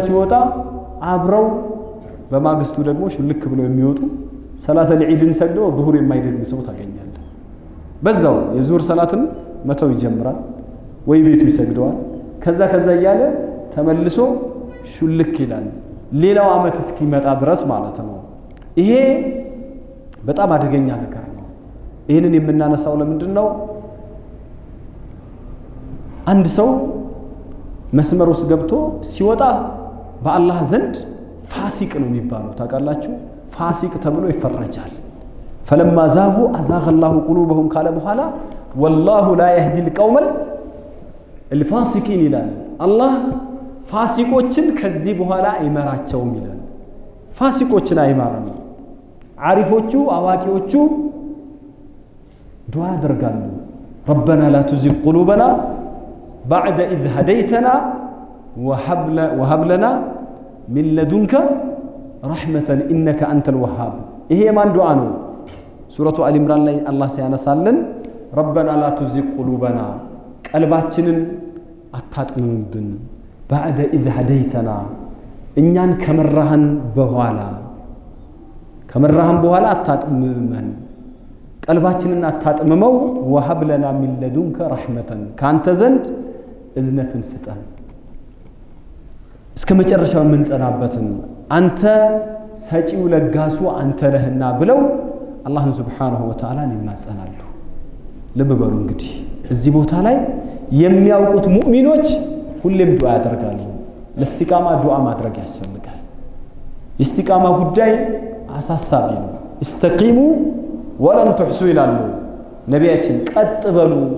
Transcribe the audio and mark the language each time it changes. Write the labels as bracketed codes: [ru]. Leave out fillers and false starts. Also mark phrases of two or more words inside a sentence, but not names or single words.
[am] ሲወጣ አብረው በማግስቱ ደግሞ ሽልክ ብለው የሚወጡ ሰላተል ዒድን ሰግደው ዙሁር የማይደግም ሰው ታገኛለህ። በዛው የዙሁር ሰላትን መተው ይጀምራል ወይ ቤቱ ይሰግደዋል። ከዛ እያለ ተመልሶ ሽልክ ይላል ሌላው አመት እስኪመጣ ድረስ ማለት ነው። ይሄ በጣም አደገኛ ነገር ነው። ይሄንን የምናነሳው ለምንድን ነው? አንድ ሰው መስመር ውስጥ ገብቶ ሲወጣ በአላህ ዘንድ ፋሲቅ ነው የሚባለው ታውቃላችሁ። ፋሲቅ ተብሎ ይፈረጃል። [ar] فلما زاغوا أزاغ الله قلوبهم [am] ካለ በኋላ [ar] والله لا يهدي القوم الفاسقين [am] ይላል። አላህ ፋሲቆችን ከዚህ በኋላ አይመራቸውም ይላል። ፋሲቆችን አይመራም። ዓሪፎቹ አዋቂዎቹ ዱዓ ያደርጋሉ። [ar] ربنا لا تزغ قلوبنا بعد إذ هديتنا وهب لنا من لدنك رحمة إنك أنت الوهاب. [am] ይሄ ማን ዱዓ ነው? ሱረቱ አሊ ኢምራን ላይ አላህ ሲያነሳልን [ar] ربنا لا تزغ قلوبنا [am] ቀልባችንን አታጥምምብን [ar] بعد إذ هديتنا [am] እኛን ከመራህን በኋላ አታጥምመን ቀልባችንን አታጥምመው [ar] وهب لنا من لدنك رحمة [am] ካንተ ዘንድ እዝነትን ስጠን እስከ መጨረሻው የምንጸናበትን አንተ ሰጪው ለጋሱ አንተ ነህና ብለው አላህን [ar] سبحانه وتعالى [am] ይማጸናሉ። ልብ በሉ እንግዲህ እዚህ ቦታ ላይ የሚያውቁት ሙእሚኖች ሁሌም ዱዓ ያደርጋሉ። ለእስቲቃማ ዱዓ ማድረግ ያስፈልጋል። የእስቲቃማ ጉዳይ አሳሳቢ ነው። [ar] استقيموا ولن تحصوا [am] ይላሉ ነቢያችን። ቀጥ በሉ።